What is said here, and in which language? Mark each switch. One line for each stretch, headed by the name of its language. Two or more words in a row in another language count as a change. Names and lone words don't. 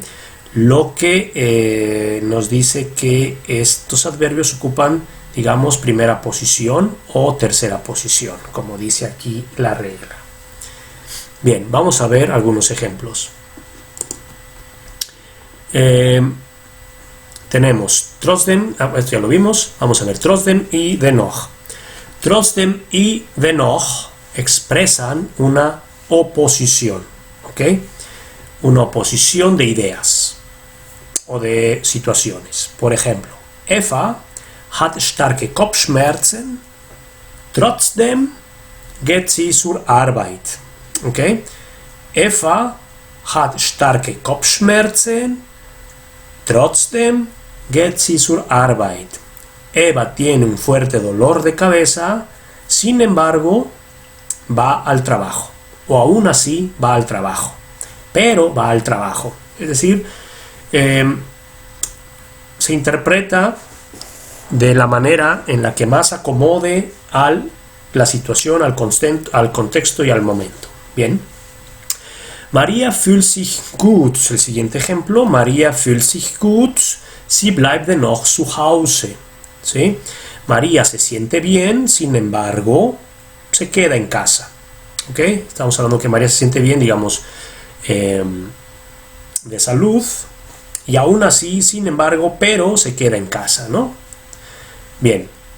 Spanish: Lo que nos dice que estos adverbios ocupan, digamos, primera posición o tercera posición, como dice aquí la regla. Bien, vamos a ver algunos ejemplos. Tenemos trotzdem, esto ya lo vimos, vamos a ver trotzdem y dennoch. Trotzdem y dennoch expresan una oposición, ¿ok? Una oposición de ideas o de situaciones. Por ejemplo,
German: Eva hat starke Kopfschmerzen, trotzdem geht sie zur Arbeit.
Spanish: ¿Ok?
German: Eva hat starke Kopfschmerzen, trotzdem geht sie zur Arbeit.
Spanish: Eva tiene un fuerte dolor de cabeza, sin embargo, va al trabajo. O aún así va al trabajo. Pero va al trabajo. Es decir, se interpreta de la manera en la que más acomode a la situación, al contexto y al momento.
German: Bien. María fühlt sich gut.
Spanish: El siguiente ejemplo.
German: María fühlt sich gut. Sie bleibt dennoch zu Hause.
Spanish: ¿Sí? María se siente bien, sin embargo, se queda en casa. ¿Ok? Estamos hablando que María se siente bien, digamos, de salud. Y aún así, sin embargo, pero se queda en casa, ¿no? Bien.